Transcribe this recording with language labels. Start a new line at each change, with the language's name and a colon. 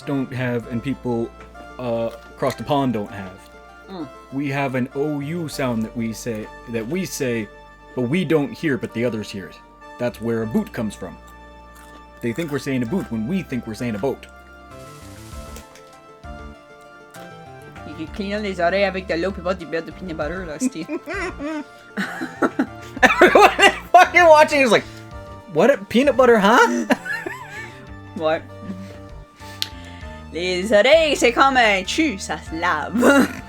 English: don't have, and people across the pond don't have. We have an OU sound that we say, but we don't hear, but the others hear it. That's where a boot comes from. They think we're saying a boot when we think we're saying a boat. You can clean
French: les oreilles avec de l'eau puis boire du beurre de peanut butter, là, Steve.
English: Everyone fucking watching is like, what? Peanut butter, huh? What?
French: Les oreilles, c'est comme un chu, ça se lave.